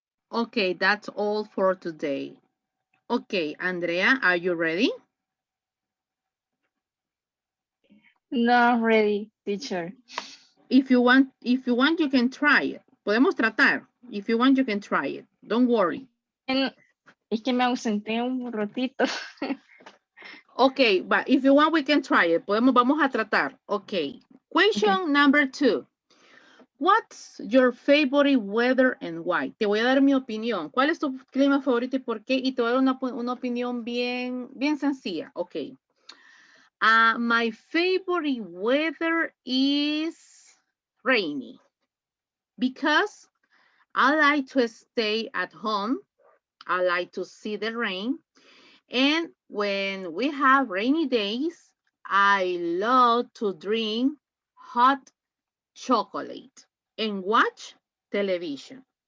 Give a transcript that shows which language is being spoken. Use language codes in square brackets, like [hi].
[en] Okay, that's all for today. Okay, Andrea, are you ready? No, I'm ready, teacher. If you want, you can try it. [es] Podemos tratar. [en] If you want, you can try it. Don't worry. [es] Es que me ausenté un ratito. [en] Okay, but if you want, we can try it. [es] Vamos a tratar. [en] Okay. Question number 2. What's your favorite weather and why? [es] Te voy a dar mi opinión. ¿Cuál es tu clima favorito y por qué? Y te voy a dar una opinión bien sencilla. [en] Okay. My favorite weather is rainy because I like to stay at home. I like to see the rain. And when we have rainy days, I love to drink hot chocolate and watch television.